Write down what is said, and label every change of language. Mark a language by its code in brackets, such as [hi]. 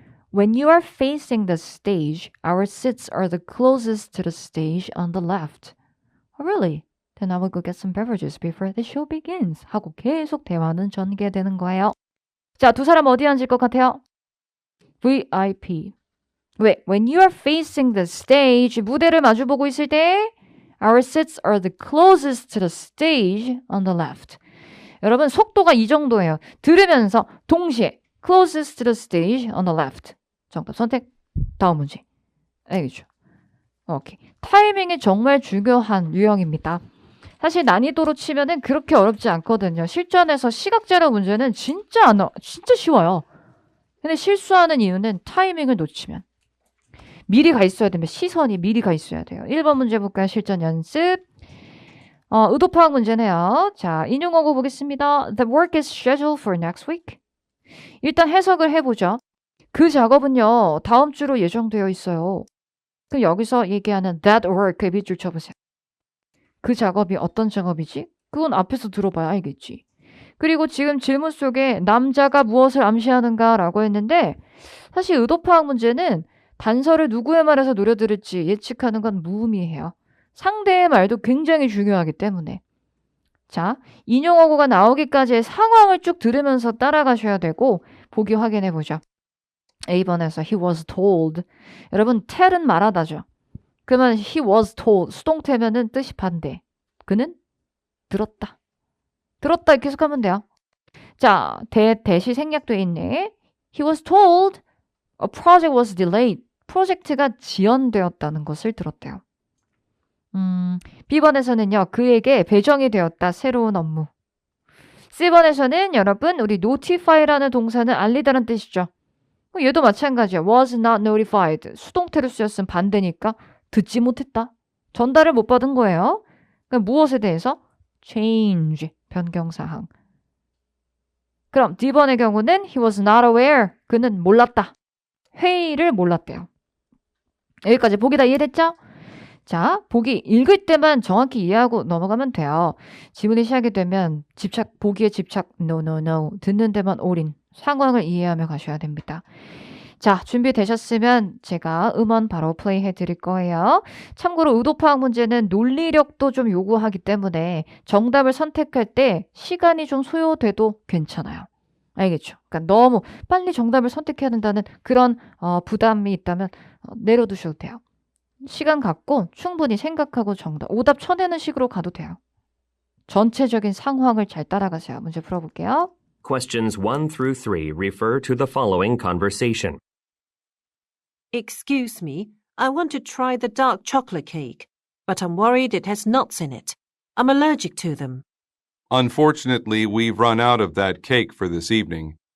[en] When you are facing the stage, our seats are the closest to the stage on the left. Oh, really? Then I will go get some beverages before the show begins. [ko] 하고 계속 대화는 전개되는 거예요. 자, 두 사람 어디 앉을 것 같아요? VIP. 왜? [en] When you are facing the stage, [ko] 무대를 마주보고 있을 때 [en] Our seats are the closest to the stage on the left. [ko] 여러분, 속도가 이 정도예요. 들으면서 동시에 [en] closest to the stage on the left. [ko] 정답 선택. 다음 문제. 알겠죠? 오케이. 타이밍이 정말 중요한 유형입니다. 사실 난이도로 치면은 그렇게 어렵지 않거든요. 실전에서 시각자료 문제는 진짜 쉬워요. 근데 실수하는 이유는 타이밍을 놓치면. 미리 가 있어야 되면 시선이 미리 가 있어야 돼요. 1번 문제 볼까요? 실전 연습. 의도 파악 문제네요. 자, 인용어구 보겠습니다. [en] The work is scheduled for next week. [ko] 일단 해석을 해보죠. 그 작업은요, 다음 주로 예정되어 있어요. 그럼 여기서 얘기하는 [en] that work [ko] 에 밑줄 쳐보세요. 그 작업이 어떤 작업이지? 그건 앞에서 들어봐야 알겠지. 그리고 지금 질문 속에 남자가 무엇을 암시하는가 라고 했는데 사실 의도 파악 문제는 단서를 누구의 말에서 노려들을지 예측하는 건 무의미해요. 상대의 말도 굉장히 중요하기 때문에. 자, 인용어구가 나오기까지의 상황을 쭉 들으면서 따라가셔야 되고 보기 확인해보죠. [en] A번에서 he was told. [ko] 여러분, tell은 말하다죠. 그러면 [en] he was told. [ko] 수동태면은 뜻이 반대. 그는 들었다. 들었다 이렇게 해석하면 돼요. 자, 대시 생략돼 있네. [en] He was told a project was delayed. [ko] 프로젝트가 지연되었다는 것을 들었대요. B번에서는요. 그에게 배정이 되었다. 새로운 업무. C번에서는 여러분 우리 notify라는 동사는 알리다는 뜻이죠. 얘도 마찬가지야. [en] was not notified. [ko] 수동태로 쓰였으면 반대니까 듣지 못했다. 전달을 못 받은 거예요. 그럼 무엇에 대해서? change. 변경사항. 그럼 D번의 경우는 [en] he was not aware. [ko] 그는 몰랐다. 회의를 몰랐대요. 여기까지 보기 다 이해됐죠? 자, 보기 읽을 때만 정확히 이해하고 넘어가면 돼요. 지문이 시작이 되면 보기에 집착, [en] no, no, no. [ko] 듣는 데만 올인. 상황을 이해하며 가셔야 됩니다. 자, 준비되셨으면 제가 음원 바로 플레이 해드릴 거예요. 참고로 의도파악 문제는 논리력도 좀 요구하기 때문에 정답을 선택할 때 시간이 좀 소요돼도 괜찮아요. 알겠죠? 그러니까 너무 빨리 정답을 선택해야 된다는 그런 부담이 있다면 내려두셔도 돼요. 시간 갖고 충분히 생각하고 오답 쳐내는 식으로 가도 돼요. 전체적인 상황을 잘 따라가세요. 문제 풀어볼게요. [en] Questions 1 through 3 refer to the following conversation. Excuse me, I want to try the dark chocolate cake, but I'm worried it has nuts in it. I'm allergic to them. Unfortunately, we've run out of that cake for this evening.